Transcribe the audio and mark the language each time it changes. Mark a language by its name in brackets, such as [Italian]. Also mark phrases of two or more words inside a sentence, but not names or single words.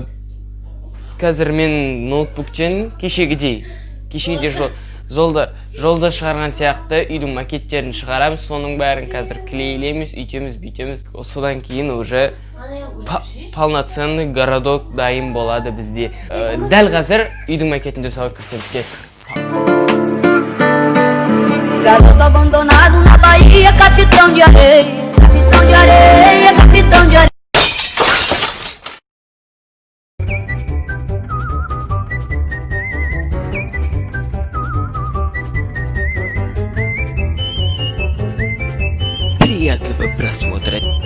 [Kazakh] Қазір мен ноутбуктен кешегідей жолда шығарған сияқты үйдің макеттерін шығарамыз, соның бәрін қазір клейлейміз, үйтеміз. Содан кейін [Russian] уже полноценный городок [Kazakh] дайын болады бізде. Дәл қазір үйдің макетін жасауға кірісеміз. [Portuguese] Garoto abandonado na Bahia, capitão de areia, capitão de areia, capitão de areia. [Russian] Приятного просмотра.